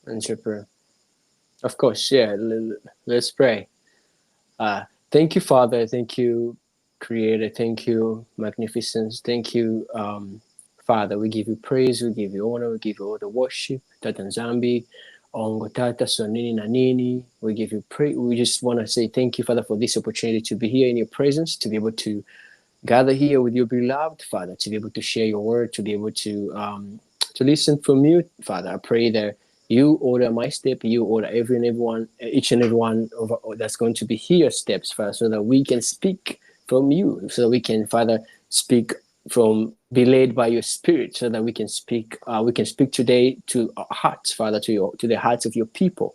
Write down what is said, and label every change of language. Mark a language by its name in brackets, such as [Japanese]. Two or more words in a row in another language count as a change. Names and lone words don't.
[English] Entrepreneur. Of course, yeah. Let's pray. Thank you, Father. Thank you, Creator. Thank you, Magnificence. Thank you, Father. We give you praise. We give you honor. We give you all the worship. [Kongo] That Zambi, ongo tata so nini na nini. [English] We give you praise. We just want to say thank you, Father, for this opportunity to be here in your presence, to be able to gather here with your beloved Father, to be able to share your word, to be able to listen from you, Father. I pray that you order my step, you order each and everyone that's going to be here steps, Father, so that we can speak from you, so that we can, Father, speak from be led by your Spirit, so that we can speak today to our hearts, Father, to the hearts of your people.